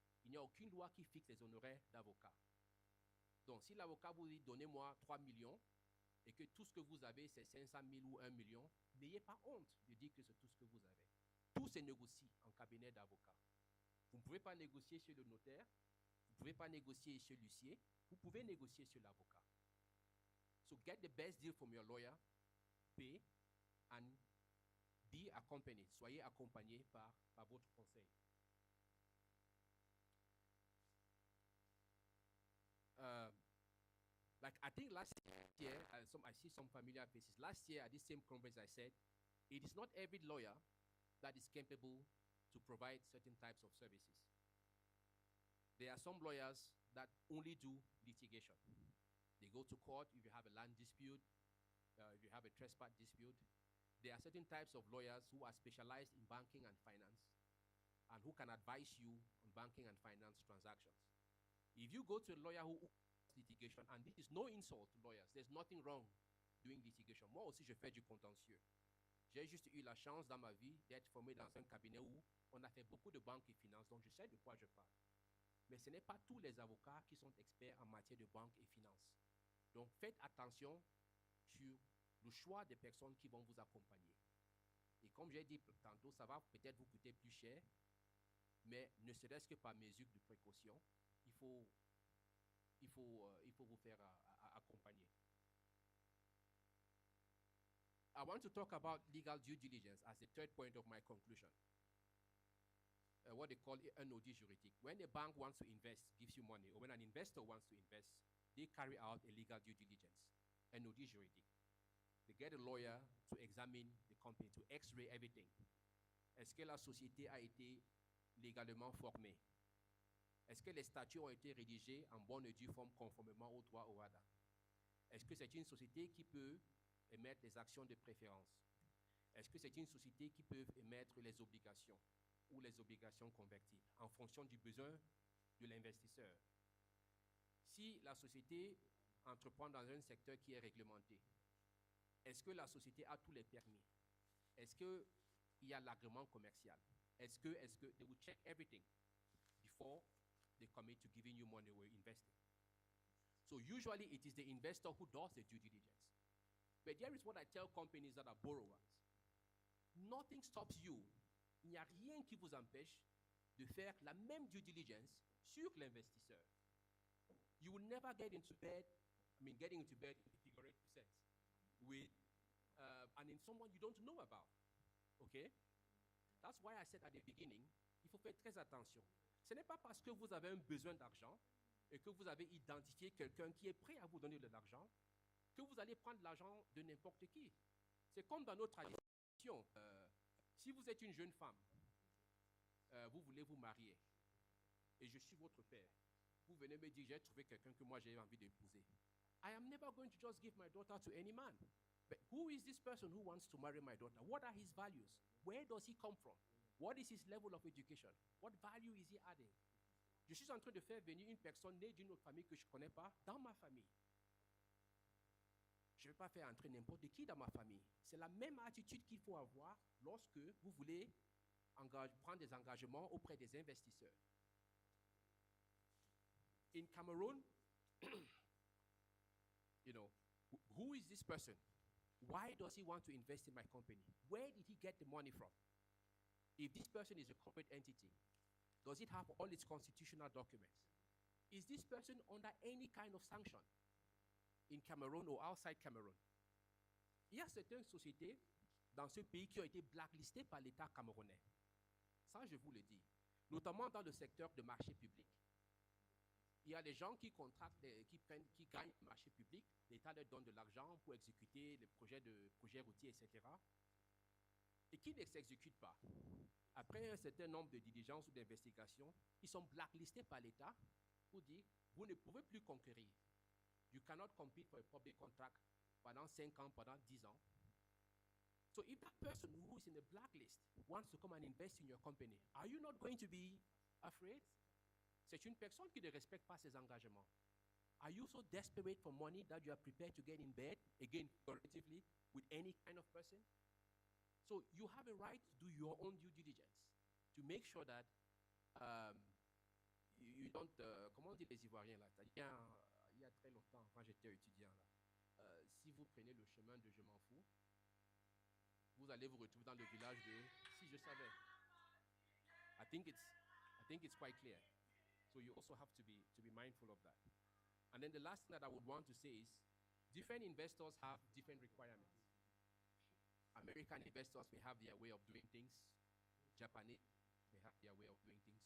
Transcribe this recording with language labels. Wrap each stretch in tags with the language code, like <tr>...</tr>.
<fr>Il n'y a aucune loi qui fixe les honoraires d'avocat. Donc, si l'avocat vous dit « donnez-moi 3 millions » et que tout ce que vous avez, c'est 500 000 ou 1 million, n'ayez pas honte de dire que c'est tout ce que vous avez. Tout se négocie en cabinet d'avocat. Vous ne pouvez pas négocier chez le notaire, vous ne pouvez pas négocier chez l'huissier, vous pouvez négocier chez l'avocat.</fr> <en>So get the best deal from your lawyer, pay, and be accompanied.</en> <fr>Soyez accompagné par votre conseil.</fr> <en>Like I think last year, I see some familiar faces. Last year at this same conference, I said, it is not every lawyer that is capable to provide certain types of services. There are some lawyers that only do litigation. They go to court if you have a land dispute, if you have a trespass dispute. There are certain types of lawyers who are specialized in banking and finance and who can advise you on banking and finance transactions. If you go to a lawyer who does litigation, and this is no insult to lawyers, there's nothing wrong doing litigation.</en> <fr>Moi aussi, je fais du contentieux. J'ai juste eu la chance dans ma vie d'être formé dans un cabinet où on a fait beaucoup de banques et finances, donc je sais de quoi je parle. Mais ce n'est pas tous les avocats qui sont experts en matière de banque et finances. Donc faites attention sur le choix des personnes qui vont vous accompagner. Et comme j'ai dit tantôt, ça va peut-être vous coûter plus cher, mais ne serait-ce que par mesure de précaution, il faut vous faire accompagner.</fr> <en>I want to talk about legal due diligence as the third point of my conclusion. What they call an audit juridique. When a bank wants to invest, gives you money, or when an investor wants to invest, they carry out a legal due diligence, an audit juridique. They get a lawyer to examine the company, to x-ray everything.</en> <fr>Est-ce que la société a été légalement formée? Est-ce que les statuts ont été rédigés en bonne et due forme conformément au droit OEUVRE? Est-ce que c'est une société qui peut émettre des actions de préférence? Est-ce que c'est une société qui peut émettre les obligations ou les obligations convertibles en fonction du besoin de l'investisseur? Si la société entreprend dans un secteur qui est réglementé, est-ce que la société a tous les permis? Est-ce qu'il y a l'agrément commercial? Est-ce que</fr> <en>they will check everything before they commit to giving you money or investing? So usually it is the investor who does the due diligence. But here is what I tell companies that are borrowers. Nothing stops you.</en> <fr>Il n'y a rien qui vous empêche de faire la même due diligence sur l'investisseur.</fr> <en>You will never get into bed, getting into bed in a figurative sense with someone you don't know about. Okay? That's why I said at the beginning,</en> <fr>il faut faire très attention. Ce n'est pas parce que vous avez un besoin d'argent et que vous avez identifié quelqu'un qui est prêt à vous donner de l'argent que vous allez prendre l'argent de n'importe qui. C'est comme dans notre tradition. Si vous êtes une jeune femme, vous voulez vous marier, et je suis votre père, vous venez me dire, j'ai trouvé quelqu'un que moi j'ai envie d'épouser.</fr> <en>I am never going to just give my daughter to any man. But who is this person who wants to marry my daughter? What are his values? Where does he come from? What is his level of education? What value is he adding?</en> <fr>Je suis en train de faire venir une personne née d'une autre famille que je ne connais pas dans ma famille. Je ne vais pas faire entrer n'importe qui dans ma famille. C'est la même attitude qu'il faut avoir lorsque vous voulez prendre des engagements auprès des investisseurs.</fr> <en>In Cameroon, who is this person? Why does he want to invest in my company? Where did he get the money from? If this person is a corporate entity, does it have all its constitutional documents? Is this person under any kind of sanction in Cameroon or outside Cameroon?</en> <fr>Il y a certaines sociétés dans ce pays qui ont été blacklistées par l'État camerounais. Ça, je vous le dis. Notamment dans le secteur de marché public. Il y a des gens qui contractent, qui gagnent le marché public. L'État leur donne de l'argent pour exécuter les projets routiers, etc. Et qui ne s'exécutent pas. Après un certain nombre de diligences ou d'investigations, ils sont blacklistés par l'État pour dire, vous ne pouvez plus conquérir.</fr> <en>You cannot compete for a public contract</en> <fr>pendant 5 ans, pendant 10 ans.</fr> <en>So if that person who is in the blacklist wants to come and invest in your company, are you not going to be afraid?</en> <fr>C'est une personne qui ne respecte pas ses engagements.</fr> <en>Are you so desperate for money that you are prepared to get in bed, again, figuratively, with any kind of person? So you have a right to do your own due diligence to make sure that you don't,</en> <fr>comment on dit les Ivoiriens là? Il y a très longtemps, quand j'étais étudiant là, si vous prenez le chemin de je m'en fous, vous allez vous retrouver dans le village de si je savais.</fr> <en>I think it's quite clear. So you also have to be mindful of that. And then the last thing that I would want to say is, different investors have different requirements. American investors may have their way of doing things. Japanese may have their way of doing things.</en>